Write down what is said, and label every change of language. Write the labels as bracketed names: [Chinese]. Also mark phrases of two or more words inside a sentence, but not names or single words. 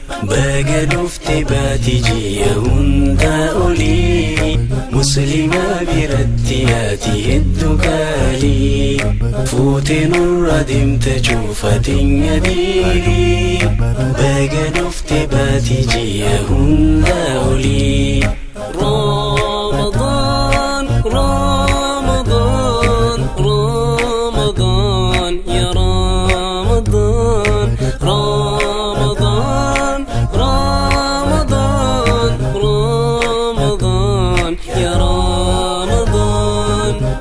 [Oromo] Baga dhufte baati ji'a hunda oli. Muslima biratti ati heddu kaali. Fuute nurra deemta cuufatin yadiili. Baga dhufte baati ji'a hunda oli. [Arabic] رمضان، رمضان، رمضان، يا رمضان. رمضان، رمضان، رمضان، يا رمضان.